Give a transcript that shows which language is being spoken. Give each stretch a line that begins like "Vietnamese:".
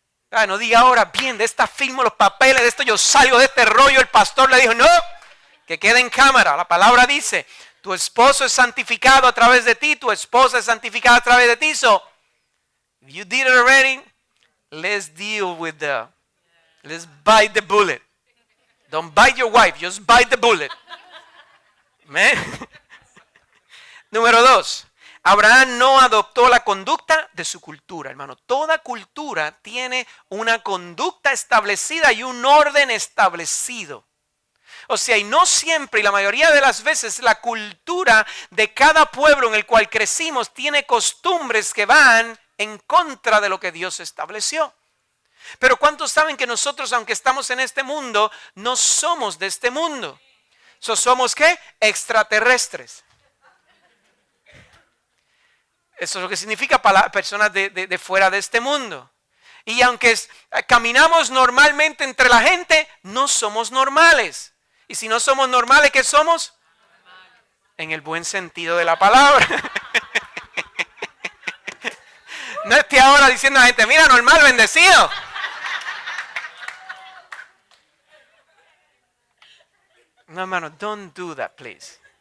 Spanish: No diga ahora, bien, de esta firmo los papeles, de esto yo salgo de este rollo. El pastor le dijo, no, que quede en cámara. La palabra dice, tu esposo es santificado a través de ti, tu esposa es santificada a través de ti.
English: So, if you did it already, let's bite the bullet. Don't bite your wife, just bite the bullet.
Spanish: ¿Amén? Número 2. Abraham no adoptó la conducta de su cultura, hermano. Toda cultura tiene una conducta establecida y un orden establecido. O sea, y no siempre, y la mayoría de las veces, la cultura de cada pueblo en el cual crecimos tiene costumbres que van en contra de lo que Dios estableció. Pero ¿cuántos saben que nosotros, aunque estamos en este mundo, no somos de este mundo? ¿Somos qué? Extraterrestres. Eso es lo que significa para personas de fuera de este mundo. Y aunque caminamos normalmente entre la gente, no somos normales. Y si no somos normales, ¿qué somos? En el buen sentido de la palabra. No esté ahora diciendo a la gente, mira, normal, bendecido.
English: No, hermano, don't do that, please.